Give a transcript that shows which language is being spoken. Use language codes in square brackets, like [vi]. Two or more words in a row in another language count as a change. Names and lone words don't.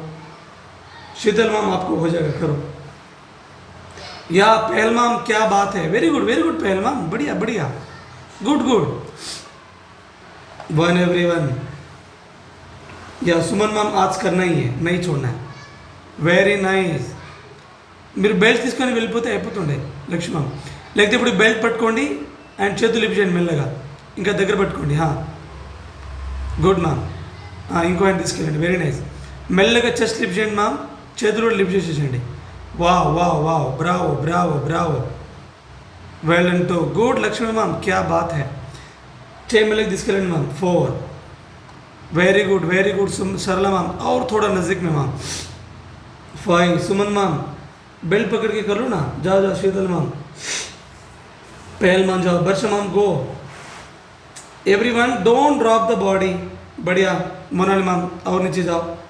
[hi] शीतल मैम आपको हो जाएगा, करो. या पहल मैम क्या बात है, [en] very good [hi] पहल मैम, बढ़िया. [en] Good. 1 everyone. [hi] या सुमन मैम आज करना ही है, नहीं छोड़ना है. [en] Very nice. [te] మీరు బెల్ట్ తీసుకొని వెళ్ళిపోతే అయిపోతుండే లక్ష్మి మ్యామ్. లేకపోతే ఇప్పుడు బెల్ట్ పట్టుకోండి అండ్ చేతులు లిఫ్ట్ చేయండి మెల్లగా, ఇంకా దగ్గర పట్టుకోండి. [en] Good ma'am. [te] ఇంకో హ్యాండ్ తీసుకెళ్ళండి, [en] very nice. [te] మెల్లగా [en] chest lift [te] చేయండి మ్యామ్, చేతులు కూడా లిఫ్ట్ చేసేసండి. [en] Wow. Bravo. Well and two. [te] గుడ్ లక్ష్మి మ్యామ్, [hi] क्या बात है. [te] చేయి మెల్లగా తీసుకెళ్ళండి మ్యామ్. 4. [en] Very good. [hi] सरला मैम और थोड़ा नज़दीक में मैम. 5. सुमन मैम बेल्ट पकड़ के कर लो ना, जाओ जाओ शीतल मैम, पहल मान जाओ, वर्ष मैम गो, [en] everyone don't drop the body, [hi] बढ़िया, मोनाली मैम और नीचे जाओ,